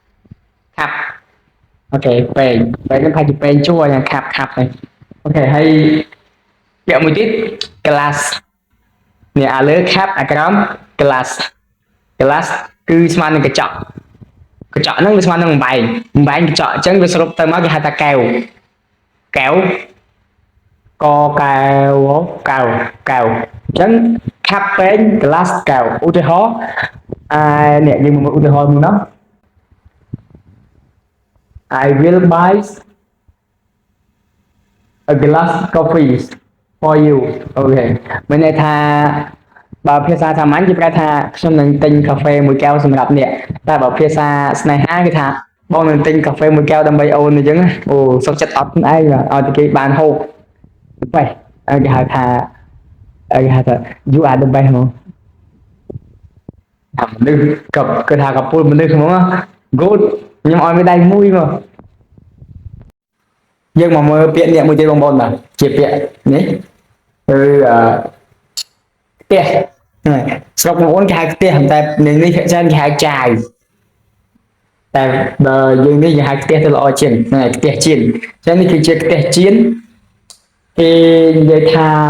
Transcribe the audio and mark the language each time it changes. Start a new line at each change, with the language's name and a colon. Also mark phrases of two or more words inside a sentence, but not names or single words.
Khmer: អូខេពេងហ្នឹងថាជាពេងជួរយ៉ាង cup ហ្នឹងអូខេហើយពាក្យមួយទៀត glass នេះអាលើ cup អាក្រោម glass គឺស្មើនឹងកញ្ចក់ហ្នឹងវាស្មើនឹងបំបែងកញ្ចក់អញ្ចឹងវាសរុបទៅមកគេហៅថាកែវកែវអញ្ចឹង cup ពេង glass កែវឧទាហរណ៍នេះយើងមកឧទាហរណ៍មួយណា
English: I will buy a glass coffee for you
Khmer: អូខេមានន័យថាបើភាសាសាមញ្ញគេប្រែថាខ្ញុំនឹងទិញកាហ្វេមួយកែវសម្រាប់អ្នកតែបើភាសាស្នេហាគេថាបងនឹងទិញកាហ្វេមួយកែវដើម្បីអូនអញ្ចឹងអូសុខចិត្តអត់ខ្លួនឯងឲ្យតែគេបានហូបបែបគេហៅថា
English: you are the best
Khmer: ហ្មង អាមនុស្សគឺថាកពុលមនុស្សហ្មង good ខ្ញុំឲ្យវាដៃមួយមកយើងមកមើលពាក្យនេះមួយទៀតបងប្អូនបាទជាពាក្យនេះគឺផ្ទះស្រុកបងប្អូនគេហៅផ្ទះតែនេះច្រើនគេហៅចាយតែបើយើងនេះគេហៅផ្ទះទៅល្អជាងហ្នឹងផ្ទះជៀនអញ្ចឹងនេះគឺជាផ្ទះជៀនគេនិយាយថា